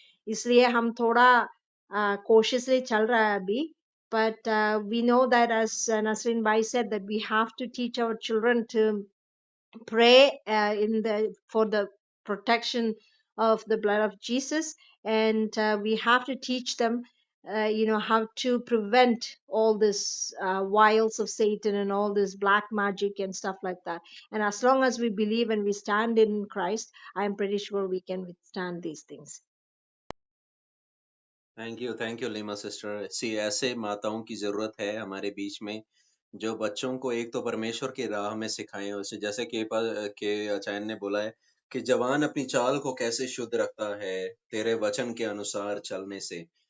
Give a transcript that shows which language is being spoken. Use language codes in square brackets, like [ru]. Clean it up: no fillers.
[hi] इसलिए हम थोड़ा कोशिश से चल रहा है अभी। [en] But we know that, as Nasrin Bhai said, that we have to teach our children to pray for the protection of the blood of Jesus, and we have to teach them, how to prevent all this wiles of Satan and all this black magic and stuff like that. And as long as we believe and we stand in Christ, I am pretty sure we can withstand these things. [hi] Thank you Lima sister. सी ऐसे माताओं की जरूरत है हमारे बीच में, जो बच्चों को एक तो परमेश्वर की राह में सिखाएं, उसे जैसे के अचायन ने बोला है कि जवान अपनी चाल को कैसे शुद्ध रखता है तेरे वचन के अनुसार चलने से।